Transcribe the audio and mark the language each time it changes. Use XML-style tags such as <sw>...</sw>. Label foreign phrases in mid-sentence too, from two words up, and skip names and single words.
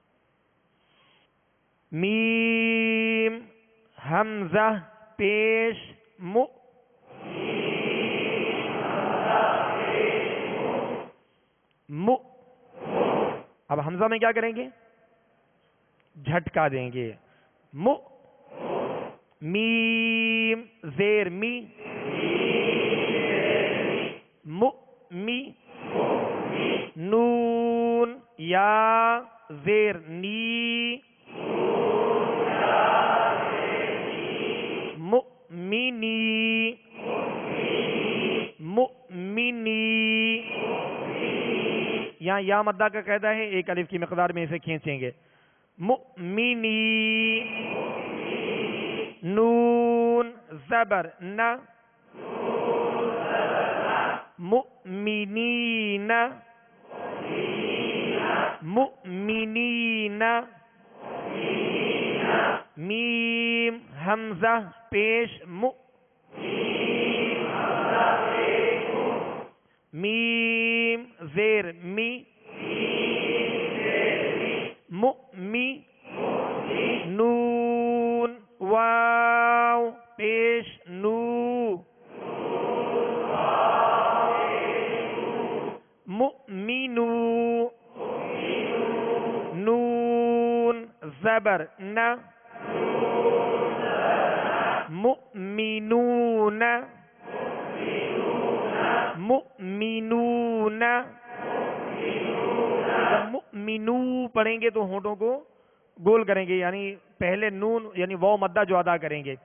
<ur>میم حمزہ پیش مو، مو. اب حمزہ میں کیا کریں گے؟ جھٹکا دیں گے. مو. میم زیر می، مو می. نون یا زیر نی، مؤمنی، مؤمنی. یہاں یا مدہ کا قاعدہ ہے، ایک الف کی مقدار میں اسے کھینچیں گے. مؤمنی. نون زبر نہ، مؤمنین، مؤمنین. میم حمزہ پیش مو، میم زیر می، مؤمی. نون واو پیش نو، مؤمنو. نون زبر نہ، مؤمنون، مؤمنون. مؤمنو پڑھیں گے تو ہونٹوں کو گول کریں گے، یعنی پہلے نون یعنی واو مدہ جو ادا کریں گے.</ur>